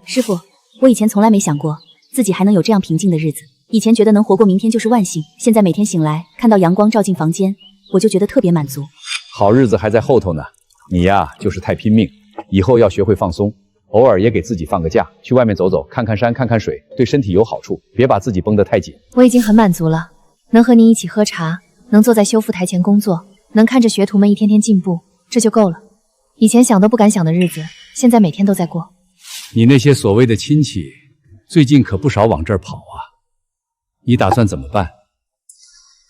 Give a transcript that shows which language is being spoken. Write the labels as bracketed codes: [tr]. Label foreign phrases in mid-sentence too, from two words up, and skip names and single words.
[zh] 師傅，我以前從來沒想過自己還能有這樣平靜的日子，以前覺得能活過明天就是萬幸，現在每天醒來看到陽光照進房間，我就覺得特別滿足。好日子還在後頭呢，你呀就是太拼命，以後要學會放鬆，偶爾也給自己放個假，去外面走走，看看山，看看水，對身體有好處，別把自己繃得太緊。我已經很滿足了。能和您一起喝茶，能坐在修復台前工作，能看着學徒們一天天進步，這就夠了。以前想都不敢想的日子，現在每天都在過。你那些所謂的親戚，最近可不少往這兒跑啊，你打算怎麼辦？